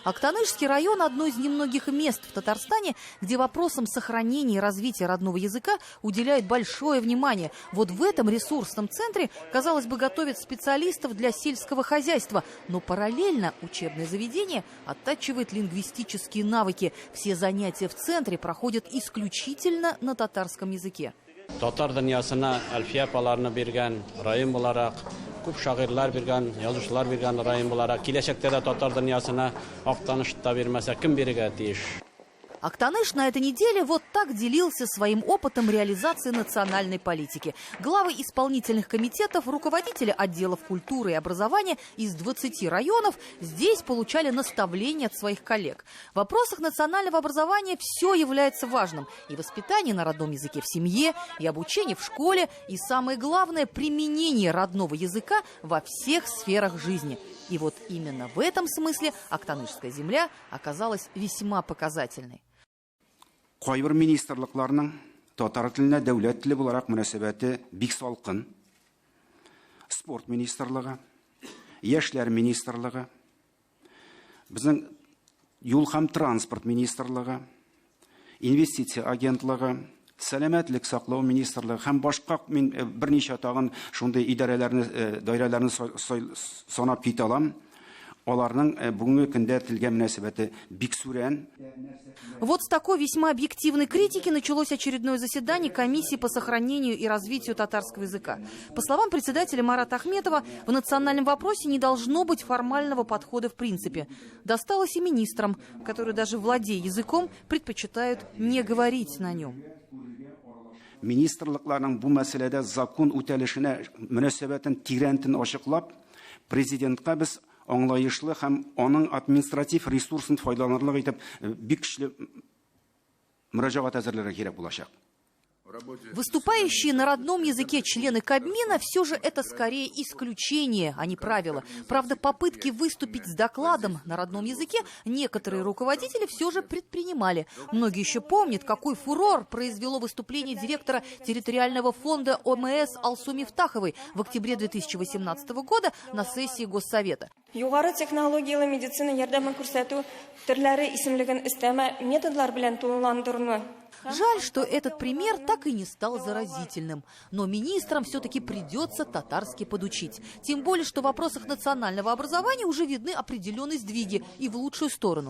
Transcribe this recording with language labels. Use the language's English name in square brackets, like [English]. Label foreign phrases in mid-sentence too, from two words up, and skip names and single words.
[Russian] Актанышский район – одно из немногих мест в Татарстане, где вопросам сохранения и развития родного языка уделяют большое внимание. Вот в этом ресурсном центре, казалось бы, готовят специалистов для сельского хозяйства, но параллельно учебное заведение оттачивает лингвистические навыки. Все занятия в центре проходят исключительно на татарском языке. [Tatar] Татар дөньясына әлфия апаларны биргән район буларак, күп шагыйрьләр биргән, язучылар биргән район буларак, киләчәктә дә татар дөньясына Актанышта бирмәсә кем бирергә тиеш? [Russian] Актаныш на этой неделе вот так делился своим опытом реализации национальной политики. Главы исполнительных комитетов, руководители отделов культуры и образования из 20 районов здесь получали наставления от своих коллег. В вопросах национального образования все является важным. И воспитание на родном языке в семье, и обучение в школе, и самое главное – применение родного языка во всех сферах жизни. И вот именно в этом смысле Актанышская земля оказалась весьма показательной. [Tatar] Кайбер министрлыкларның татар теленә дәүләт теле буларак мөнәсәбәте бик салкын. Спорт министрлыгы, яшьләр министрлыгы, безнең юл һәм транспорт министрлыгы, инвестиция агентлыгы, сәламәтлек саклау министрлыгы һәм башка берничә тагын шундый идарәләрне, даирәләрне санап китә алам. Аларның бүгенге көндә телгә мөнәсәбәте бик сүрән. [Russian] Вот с такой весьма объективной критики началось очередное заседание комиссии по сохранению и развитию татарского языка. По словам председателя Марата Ахметова, в национальном вопросе не должно быть формального подхода в принципе. Досталось и министрам, которые даже владея языком, предпочитают не говорить на нем. [Tatar] Министрлыкларның бу мәсьәләдә закон үтәлешенә мөнәсәбәтен тирәнтен ачыклап, президентка біз аңлаешлы һәм аның административ ресурсын файдаланырлык итеп бик көчле мөрәҗәгать әзерләргә кирәк булачак. [Russian] Выступающие на родном языке члены Кабмина все же это скорее исключение, а не правило. Правда, попытки выступить с докладом на родном языке некоторые руководители все же предпринимали. Многие еще помнят, какой фурор произвело выступление директора территориального фонда ОМС Алсу Мифтаховой в октябре 2018 года на сессии Госсовета. [Tatar] Югары технологиялы медицина ярдәме күрсәтү төрләре исемлеген өстәмә методлар белән тулыландыруны. [Russian] Жаль, что этот пример так и не стал заразительным. Но министрам все-таки придется татарский подучить. Тем более, что в вопросах национального образования уже видны определенные сдвиги и в лучшую сторону.